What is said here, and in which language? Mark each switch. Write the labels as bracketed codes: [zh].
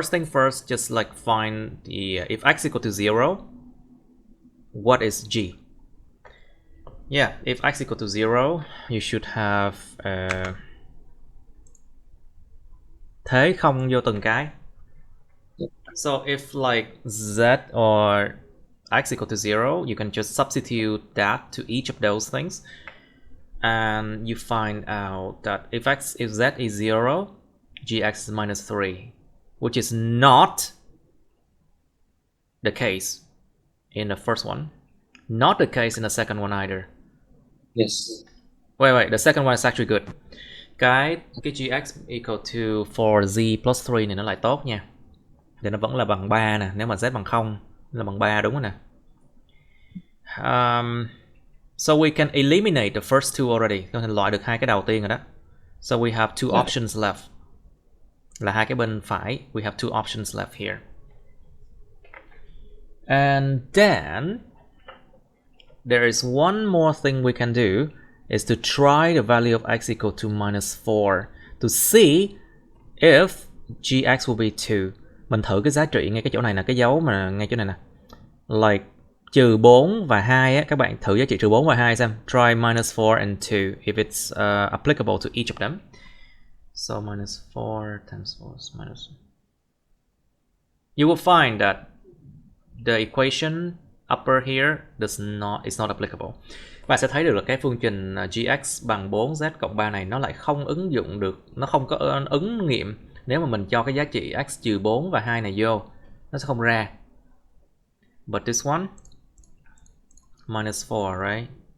[en] first, just like find the if x equal to 0, what is g? Yeah, if x equal to 0, you should have [vi] thế không vô từng cái. [en] So if like z or x equal to 0, you can just substitute that to each of those things, and you find out that if z is 0, gx is minus 3, which is not the case in the first one, not the case in the second one either. Yes. Wait, the second one is actually good. [vi] Cái gx [en] equal to [vi] 4z plus 3 này nó lại tốt nha. Thì nó vẫn là bằng 3 nè, nếu mà z bằng 0 là bằng 3, đúng rồi nè. [en] So we can eliminate the first two already. [vi] Có thể loại được hai cái đầu tiên rồi đó. [en] So we have two options left. [vi] Là hai cái bên phải. [en] We have two options left here. And then there is one more thing we can do is to try the value of x equal to minus 4 to see if gx will be 2. [vi] Mình thử cái giá trị ngay cái chỗ này nè, cái dấu mà ngay chỗ này nè. Like trừ 4 và 2 á, các bạn thử giá trị trừ 4 và 2 xem. [en] Try minus 4 and 2 if it's applicable to each of them. So minus 4 times 4 is minus. You will find that the equation upper here is not applicable. [vi] Bạn sẽ thấy được là cái phương trình gx bằng 4z cộng 3 này nó lại không ứng dụng được, nó không có ứng nghiệm nếu mà mình cho cái giá trị x trừ 4 và 2 này vô, nó sẽ không ra. [en] But this one minus 4, right?